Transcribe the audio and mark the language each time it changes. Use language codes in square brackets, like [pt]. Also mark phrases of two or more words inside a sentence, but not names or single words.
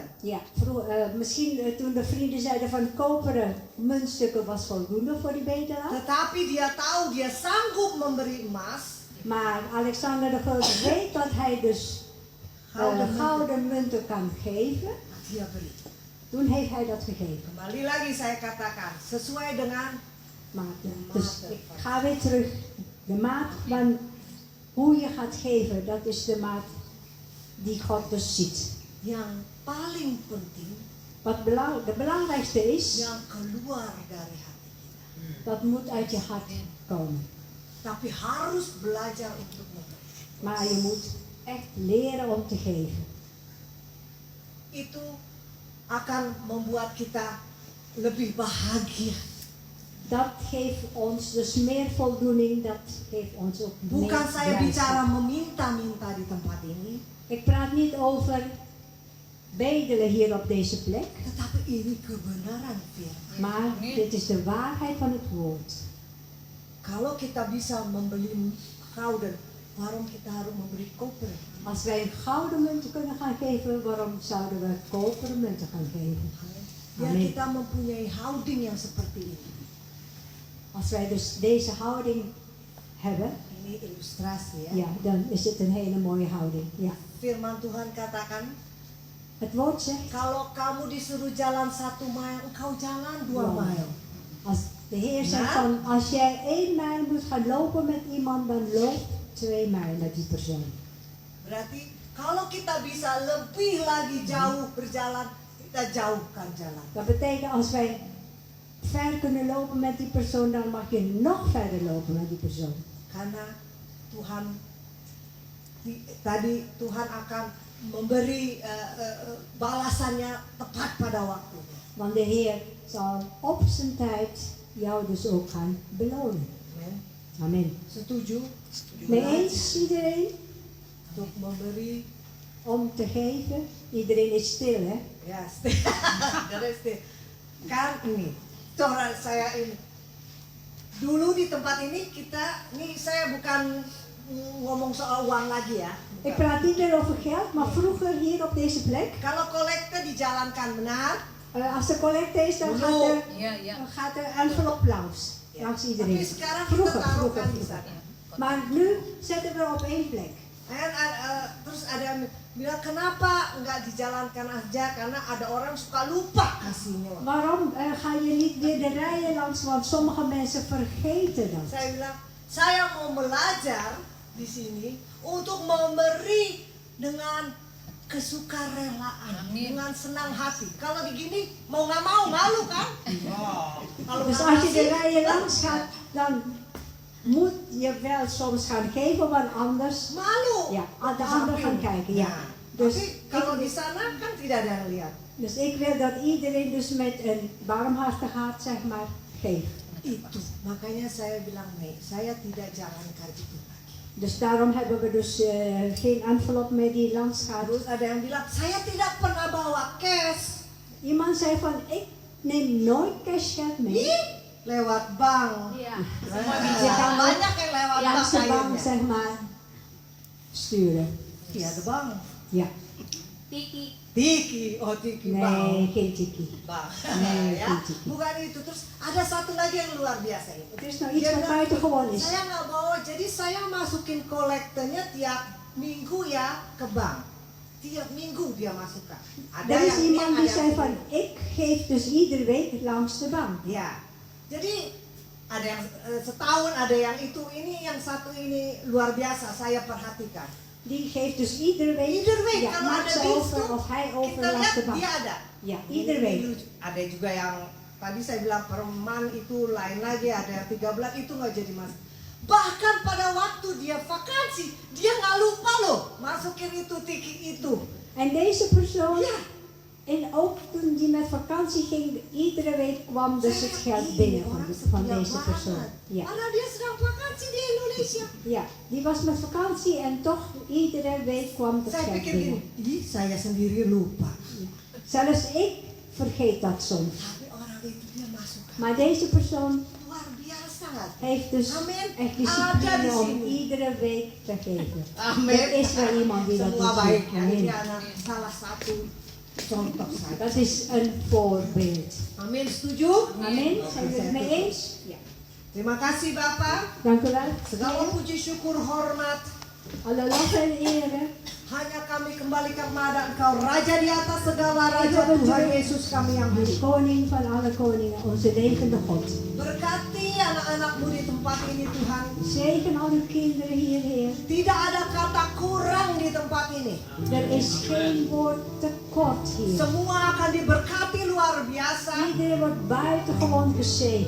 [nl] Ja, misschien toen de vrienden zeiden van koperen muntstukken was voldoende voor die bedelaar. [id] Tetapi dia tahu dia sanggup memberi emas. [nl] Maar Alexander de Grote weet dat hij dus gouden munten kan geven. [id] Dia beri. [nl] Toen heeft hij dat gegeven. [id] Kembali lagi saya katakan, sesuai dengan [nl] Maar, dus ik ga weer terug. De maat van hoe je gaat geven, dat is de maat die God dus ziet. [id] yang paling penting, [nl] De belangrijkste is, [id] yang keluar dari hati kita. [nl] dat moet uit je hart komen. [id] Tapi harus belajar untuk memberi. [nl] Maar je moet echt leren om te geven. [id] Itu akan membuat kita lebih bahagia. [nl] Dat geeft ons dus meer voldoening, dat geeft ons ook meer [id] Bukan saya [nl] blijdschap. [id] bicara meminta-minta di tempat ini, [nl] Ik praat niet over bedelen hier op deze plek, [id] tetapi ini kebenaran firman. [nl] maar dit is de waarheid van het woord. [id] Kalau kita bisa membeli gouden, waarom kita harus memberi koper? [nl] Als wij een gouden munten kunnen gaan geven, waarom zouden we koperen munten gaan geven? [id] Biar Amin. kita mempunyai houding yang seperti ini. [nl] Als wij dus deze houding hebben, [id] Ini ilustrasi ya. [nl] ja, dan is het een hele mooie houding. Ja. [id] Firman Tuhan katakan, [nl] Het woord zegt, [id] kalau kamu disuruh jalan 1 mile, engkau jalan 2 mile. [nl] als de Heer zegt van, als jij 1 mijl moet gaan lopen met iemand, dan loop 2 mijl met die persoon. [id] Berarti kalau kita bisa lebih lagi jauh berjalan, kita jauhkan jalan. [nl] Dat betekent als wij ver kunnen lopen met die persoon, dan mag je nog verder lopen met die persoon. [id] Karena tadi Tuhan akan memberi balasannya tepat pada waktunya. [nl] Want de Heer zal op zijn tijd jou dus ook gaan belonen. Amen. Amen. [id] Setuju? [nl] Mee eens iedereen? [id] Untuk memberi, [nl] Om te geven. Iedereen is stil, hè? [id] ya, kan ini. Toh saya ini. Dulu di tempat ini saya bukan ngomong soal uang lagi ya. [nl] Ik praat niet meer over geld, maar vroeger hier op deze plek, [id] Kalau kolekte dijalankan benar, [nl] als er collecte is, dan gaat er envelop langs [id] tapi [nl] iedereen. [id] sekarang kita [nl] Vroeger. [id] taruhkan di sana. [nl] Maar nu zetten we op één plek. [id] En terus ada yang bilang kenapa nggak dijalankan aja, karena ada orang suka lupa kasihnya. [nl] Waarom ga je niet weer de rijen langs, want sommige mensen vergeten dat. [id] Saya bilang, saya mau belajar di sini untuk memberi dengan kesukarelaan, dengan senang hati. Kalau begini mau nggak mau malu kan? Kalau [nl] Dus [id] nggak [nl] als je de [id] kasih, [nl] rijen langs gaat, dan moet je wel soms gaan geven, want anders [id] malu. [nl] ja, de anderen gaan kijken. Ja. Dus, [id] Tapi kalau di sana kan tidak ada yang lihat. [nl] dus ik wil dat iedereen dus met een barmhartig hart, zeg maar, geeft. [id] Itu makanya saya bilang nih, saya tidak jalankan itu. [nl] Dus daarom hebben we dus geen envelop meer die langs gaat. [id] Terus ada yang bilang, saya tidak pernah bawa cash. [nl] Iemand zei van, ik neem nooit cashgeld mee. [id] Ih, lewat bank. Iya. [nl] Je kan [id] Banyak yang lewat bank [nl] langs de bank, [id] akhirnya. [nl] zeg maar, sturen. Via de bank. Ja. [id] Tiki. Tiki, oh Tiki bank. [nl] Nee, geen tiki. Bank. Nee, [id] Ya, [nl] geen tiki. [id] bukan itu. Terus ada satu lagi yang luar biasa itu. [nl] Het is nou iets wat buitengewoon is. [id] Saya nggak bawa, jadi saya masukin kolektornya tiap minggu ya ke bank. Tiap minggu dia masukkan. Ada [nl] Er is [id] yang [nl] iemand die [id] ada [nl] zei [id] yang [nl] van, ik geef dus iedere week langs de bank. [id] ya. Jadi ada yang setahun, ada yang itu, ini yang satu ini luar biasa saya perhatikan. [nl] Die geeft dus iedere week. Iedere week Ja, [id] kalau [nl] maakt [id] ada [nl] ze dienst over [id] tuh, [nl] of hij over [id] kita [nl] langs [id] lihat [nl] de bank. [id] dia ada. [nl] Ja, iedere week. [id] Ada juga yang tadi saya bilang perman itu lain lagi, ada yang 13 itu nggak jadi mas. Bahkan pada waktu dia vakansi, dia nggak lupa loh masukin itu tiki itu. [nl] En deze persoon, Ja. en ook toen die met vakantie ging, iedere week kwam dus het geld binnen van deze persoon. Ja. [id] Karena dia sedang vakansi di Indonesia. [nl] Ja, die was met vakantie en toch iedere week kwam het [id] Saya [nl] geld [id] pikir gini, [nl] binnen. [id] ih saya sendiri lupa. [nl] Zelfs ik vergeet dat soms. [id] Tapi orang itu dia masukkan. [nl] Maar deze persoon [id] Luar biasa nggak? [nl] heeft dus [id] Amin. [nl] echt [id] Ada di [nl] discipline om [id] sini. [nl] iedere week te geven. [id] Amin. [nl] Er is wel iemand die dat [id] Semua [nl] doet. [id] baik ya. Amin. Ini anak salah satu contoh saya. [nl] Dat is een voorbeeld. [id] Amin, setuju? Amin. [nl] Zijn jullie het mee eens? Ja. [id] Terima kasih Bapak. [nl] Dank u wel. [id] Segala puji syukur hormat [nl] Alle lof en ere. [id] hanya kami kembalikan kepada Engkau, Raja di atas segala raja, Tuhan Yesus kami yang [nl] De [id] hidup. [nl] koning van alle koningen, onze levende God. [id] Berkati anak-anakmu di tempat ini Tuhan. [nl] Zegen al uw kinderen hier, Heer. [id] Tidak ada kata kurang di tempat ini. [nl] Er is geen woord tekort hier. [id] Semua akan diberkati luar biasa. [nl] Iedereen wordt buitengewoon gezegend.